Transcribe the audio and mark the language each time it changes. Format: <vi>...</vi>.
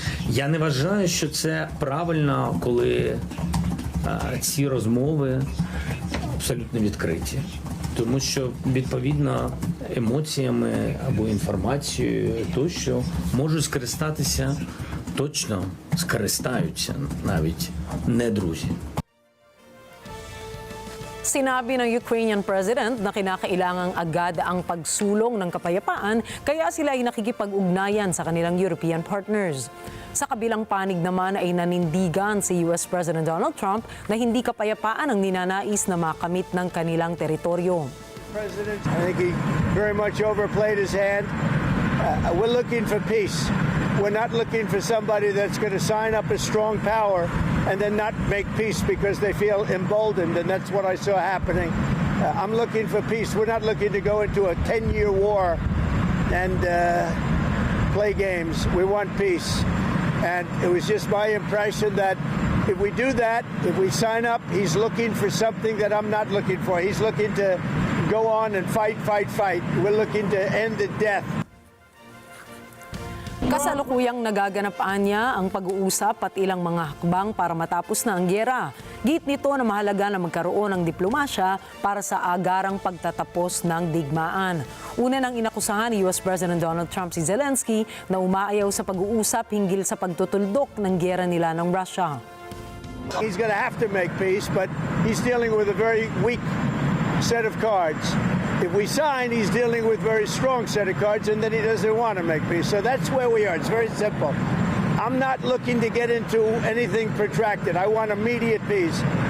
<uk>Я не вважаю, що це правильно, коли ці розмови абсолютно відкриті. Тому що, відповідно, емоціями або інформацією тощо можуть скористатися, точно скористаються навіть не друзі.</uk> <tl>Sinabi ng Ukrainian President na kinakailangang agad ang pagsulong ng kapayapaan kaya sila ay nakikipag-ugnayan sa kanilang European partners. Sa kabilang panig naman ay nanindigan si US President Donald Trump na hindi kapayapaan ang ninanais na makamit ng kanilang teritoryo.</tl> <en>President, I think he very much overplayed his hand. We're looking for peace. We're not looking for somebody that's going to sign up a strong power and then not make peace because they feel emboldened, and that's what I saw happening. I'm looking for peace. We're not looking to go into a 10-year war and play games. We want peace. And it was just my impression that if we do that, if we sign up, he's looking for something that I'm not looking for. He's looking to go on and fight. We're looking to end the death.</en> <tl>Kasalukuyang nagaganapaan niya ang pag-uusap at ilang mga hakbang para matapos na ang gyera. Git nito na mahalaga na magkaroon ng diplomasya para sa agarang pagtatapos ng digmaan. Una nang inakusahan ni US President Donald Trump si Zelensky na umaayaw sa pag-uusap hinggil sa pagtutuldok ng gyera nila ng Russia.</tl> <en>He's going to have to make peace, but he's dealing with a very weak set of cards. If we sign, he's dealing with a very strong set of cards, and then he doesn't want to make peace. So that's where we are. It's very simple. I'm not looking to get into anything protracted. I want immediate peace.</en>